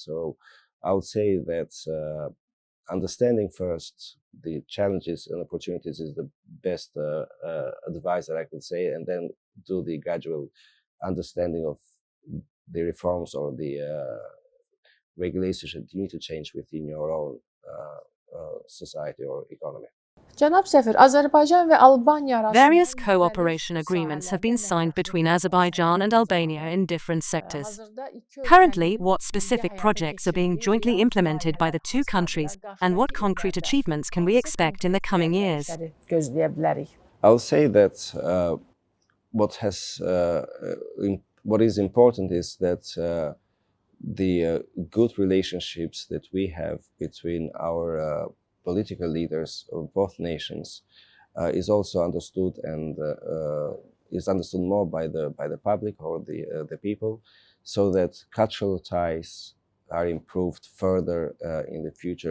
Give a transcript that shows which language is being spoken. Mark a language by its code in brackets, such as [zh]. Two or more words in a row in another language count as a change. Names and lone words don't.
[en] So I would say that understanding first the challenges and opportunities is the best advice that I could say, and then do the gradual understanding of the reforms or the regulations that you need to change within your own society or economy. [az] Cənab səfir, Azərbaycan və Albaniya arasında [en] Various cooperation agreements have been signed between Azerbaijan and Albania in different sectors. Currently, what specific projects are being jointly implemented by the two countries, and what concrete achievements can we expect in the coming years? [az] gözləyə bilərik. [en] I'll say that what is important is that the good relationships that we have between our political leaders of both nations is also understood, and is understood more by the public or the people, so that cultural ties are improved further in the future.